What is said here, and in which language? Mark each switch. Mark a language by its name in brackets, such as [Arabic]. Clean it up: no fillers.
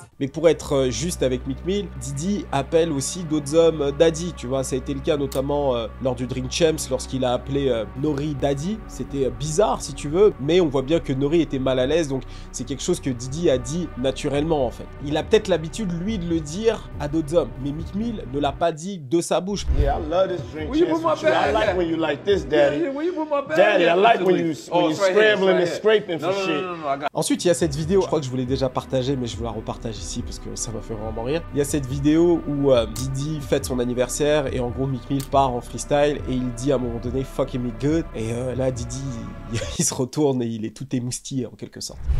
[French] Mais pour être juste avec Meek Mill, Diddy appelle aussi d'autres hommes Daddy, tu vois, ça a été le cas notamment lors du Drink Champs lorsqu'il a appelé Nori Daddy. C'était bizarre si tu veux, mais on voit bien que Nori était mal à l'aise, donc c'est quelque chose que Diddy a dit naturellement en fait. Il a peut-être l'habitude lui de le dire à d'autres hommes, mais Meek Mill ne l'a pas dit de sa bouche. [English] Yeah, I love this Drink Champs. I like when you like this, Daddy. Daddy, I like when you scrambling and scraping for shit. [French] Ensuite, il y a cette vidéo, je crois que je vous l'ai déjà partagée, mais je vous la repartage ici parce que ça m'a fait vraiment rire. Il y a cette vidéo où Diddy fête son anniversaire et en gros Meek Mill part en freestyle et il dit à un moment donné [English] fucking me good [French] et là Diddy il se retourne et il est tout émoustillé en quelque sorte.